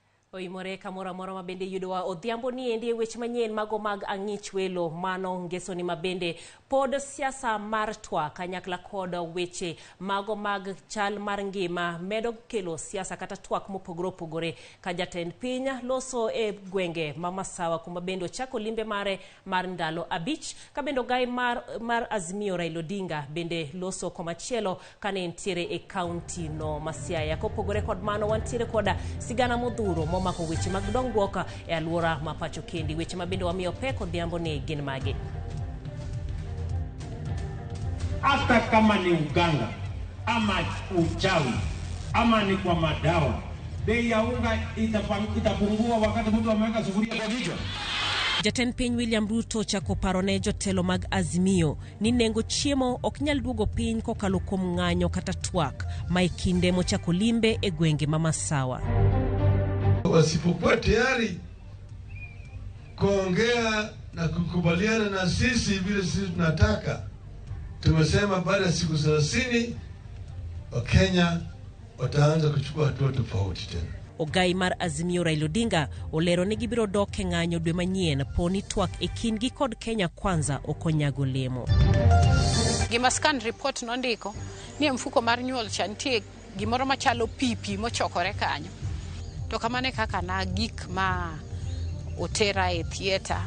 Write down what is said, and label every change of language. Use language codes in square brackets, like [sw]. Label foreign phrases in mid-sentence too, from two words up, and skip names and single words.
[luo] Oimore kamora mora mabende yudowa odhiambo ni endi weche manyien mago mag ang'ich welo mano ngeso ni mabende pod siasa mar twa kanyakla kod weche mago mag chal mar ngima medo kelo siasa kata twak mopogore opogore ka jatend piny loso e gwenge mamasawa kuma bendo chako limbe mare mar ndalo abich ka bendo gai mar Azimio Raila Odinga bende loso komachielo kane entiere e county no Masiaya. Kopogore kod mano wantiere koda sigana modhuro mako weche mag dongruok e alwora ma pacho kendi. Weche mabende wamiyo pek odhiambo ni gin mage. [sw] Hata kama ni uganga ama uchawi ama ni kwa madawa, bei ya unga itapungua wakati mtu ameweka sufuria kwa kichwa. [luo] Jatend piny William Ruto chako parone jotelo mag Azimio ni nengo chiemo ok nyal duogo piny kokalo kuom ng'anyo kata twak ma ikinde mochako limbe e gwenge mamasawa. [sw] Wasipokuwa tayari kuongea na kukubaliana na sisi vile sisi tunataka, tumesema baada ya siku 30 Wakenya wataanza kuchukua hatua tofauti tena. [luo] Ogai mar Azimio Raila Odinga olero ni gibiro dok e ng'anyo dwe manyien poni twak e kindgi kod Kenya Kwanza okonyago lemo. Gima [en] scan report [luo] nondiko ni mfuko mar nyuol cha nitie gimoro machalo pipi mochokore kanyo. To kamane kaka na gik ma otera e theater.